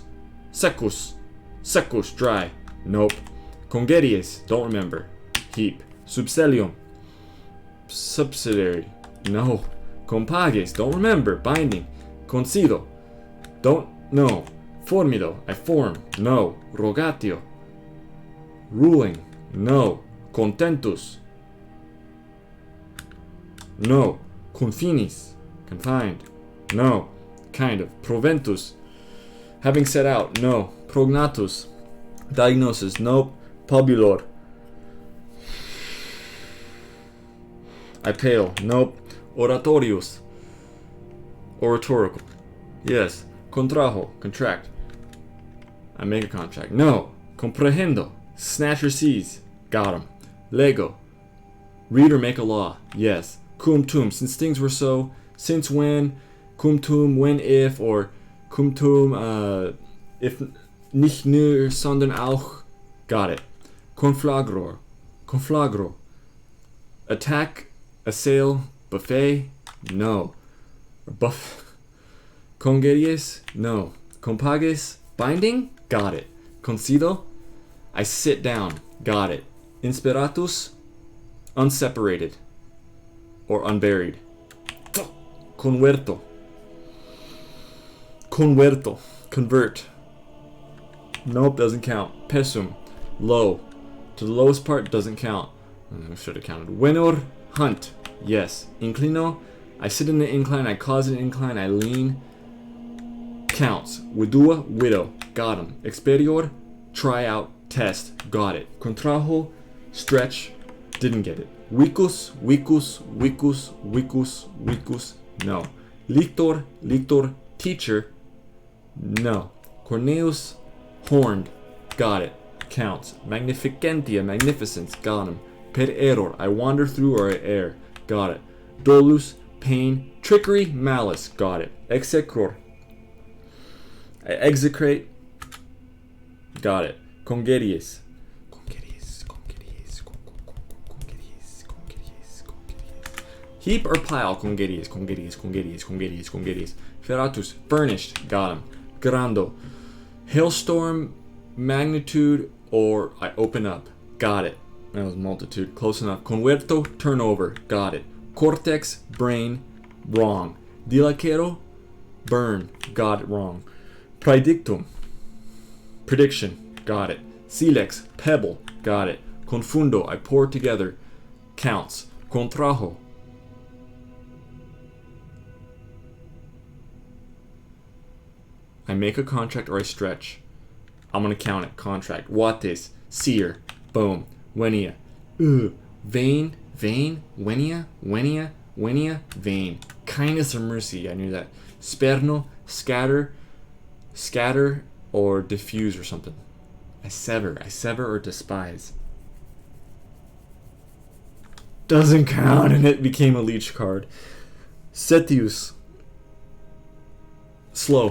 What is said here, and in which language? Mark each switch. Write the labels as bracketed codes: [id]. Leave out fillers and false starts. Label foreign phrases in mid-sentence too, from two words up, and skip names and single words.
[la] Secus. Secus. [en] Dry. Nope. Congeries. Don't remember. Heap. Subselium. Subsidiary. No. Compages. Don't remember. Binding. Concido. Don't know. Formido. I form. No. Rogatio. Ruling. No. Contentus. No. Confinis. Confined. No. Kind of. Proventus. Having set out. No. Prognatus. Diagnosis. Nope. Pubulor. I pale. Nope. Oratorius. Oratorical. Yes. Contrajo. Contract. I make a contract. No. Comprehendo. Snatch or seize. Got him. Lego. Read or make a law. Yes. [la] Cum tum. [en] Since things were so. Since when. [la] Cum tum. [en] When if. [la] Or cum tum. [de] If nicht nur, sondern auch. [en] Got it. [la] Conflagro. Conflagro. [en] Attack. Assail. Buffet. No. Buff. Congeries. No. [la] Compages. [en] Binding. Got it. Concido. I sit down. Got it. [la] Inspiratus. [en] Unseparated. Or unburied. [la] Converto. Converto. [en] Convert. Nope, doesn't count. Pesum. Low. To the lowest part doesn't count. I should have counted. Venor. Hunt. Yes. Inclino. I sit in the incline. I cause an incline. I lean. Counts. Widua. Widow. Got him. Experior. Try out. Test. Got it. Contrajo. Stretch. Didn't get it. [la] Vicus. Vicus. Vicus. Vicus. Vicus. No. Lictor. Lictor. Teacher. No. [en] Corneus. Horned. Got it. Counts. Magnificentia. Magnificence. Got him. Per error. I wander through or I err. Got it. Dolus. Pain. Trickery. Malice. Got it. Execror. I execrate. Got it. [la] Congeries. Congeries. Congeries. Congeries. Congeries. Congeries. Heap or pile. Congeries. Congeries. Congeries. Congeries. Congeries. Ferratus. [en] Furnished. Got him. Grando. Hailstorm. Magnitude. Or I open up. Got it. That was multitude. Close enough. Converto. Turnover. Got it. Cortex. Brain. Wrong. Dilacero. Burn. Got it. Wrong. Praedictum. Prediction. Got it. Silex. Pebble. Got it. Confundo. I pour together. Counts. Contrajo. I make a contract or I stretch. I'm gonna count it. Contract. Wates. Seer. Boom. Wenia. [la] Vein. Vein. Wenia. Wenia. Wenia. [en] Vein. Kindness or mercy. I knew that. Sperno. Scatter. Scatter or diffuse or something. I sever. I sever or despise. Doesn't count, and it became a leech card. Setius. Slow.